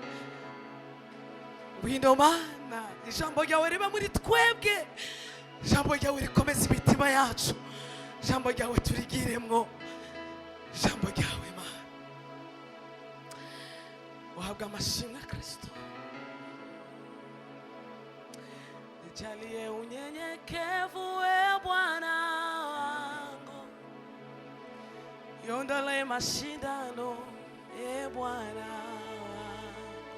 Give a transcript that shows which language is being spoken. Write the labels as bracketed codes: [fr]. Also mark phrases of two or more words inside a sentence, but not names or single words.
[rw] Ngwino Mana, ijambo ryawe riba muri twebwe. Ijambo ryawe rikomeza imitima yacu. Ijambo ryawe turigiremwo. Ijambo ryawe Mana, uhabwa amashimwe Kristo. [sw] Nijalie unyenyekevu we Bwana wangu, yondole mashindano e Bwana wangu,